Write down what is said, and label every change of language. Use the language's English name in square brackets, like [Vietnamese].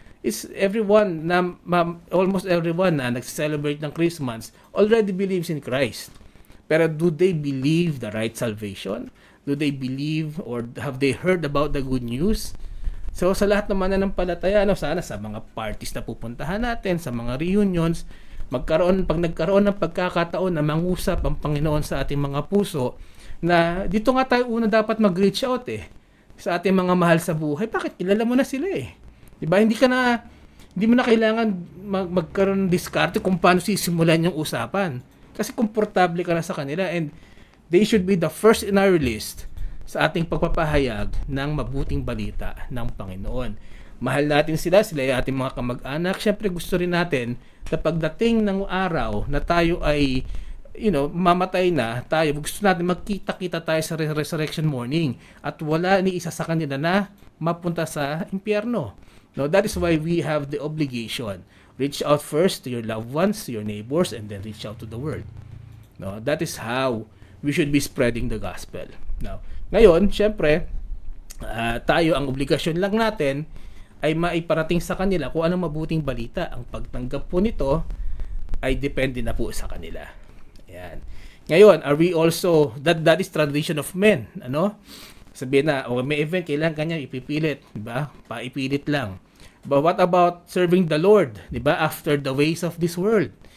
[English] Is everyone almost everyone [Filipino] na nag-celebrate ng [English] Christmas already believes in Christ. Pero do they believe the right salvation? Do they believe or have they heard about the good news? [Filipino] So sa lahat naman na ng palataya, sana sa mga parties na pupuntahan natin, sa mga reunions, pag nagkaroon ng pagkakataon na mangusap ang Panginoon sa ating mga puso, na dito nga tayo una dapat mag-reach out sa ating mga mahal sa buhay. Bakit? Kilala mo na sila Diba? Hindi mo na kailangan magkaroon ng diskarte kung paano sisimulan yung usapan. Kasi komportable ka na sa kanila [English] and they should be the first in our list [Filipino] sa ating pagpapahayag ng mabuting balita ng Panginoon. Mahal natin sila ay ating mga kamag-anak. Siyempre gusto rin natin na pagdating ng araw na tayo ay mamatay na tayo, gusto natin magkita-kita tayo sa resurrection morning at wala ni isa sa kanila na mapunta sa impyerno. [English] No, that is why we have the obligation. Reach out first to your loved ones, to your neighbors, and then reach out to the world. No, that is how we should be spreading the gospel. [Filipino] Now, ngayon, syempre, tayo ang obligasyon lang natin ay maiparating sa kanila kung anong mabuting balita. Ang pagtanggap po nito ay depende na po sa kanila. Ayan. Ngayon, [English] are we also, that is tradition of men. [Filipino] Sabihin na, may event, kailangan kanya ipipilit. Diba? Paipilit lang. [English] But what about serving the Lord? Diba? After the ways of this world.